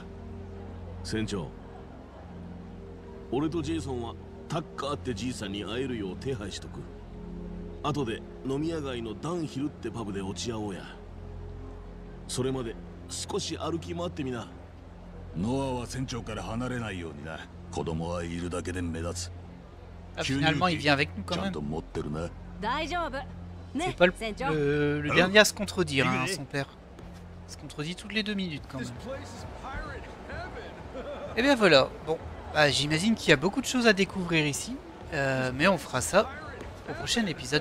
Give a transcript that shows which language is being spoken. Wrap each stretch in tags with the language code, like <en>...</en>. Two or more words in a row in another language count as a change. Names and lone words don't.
<ja>船長、俺とジェイソンはタッカーってじいさんに会えるよう手配しとく。後で飲み屋街のダンヒルってパブで落ち合おうや。それまで少し歩き回ってみな。ノアは船長から離れないようにな。子供はいるだけで目立つ。</ja> <fr>Ah, finalement, il vient avec nous quand même. C'est pas le dernier à se contredire, hein, son père. Il se contredit toutes les 2 minutes quand même. Et bien voilà. Bon, bah, j'imagine qu'il y a beaucoup de choses à découvrir ici. Mais on fera ça au prochain épisode.</fr>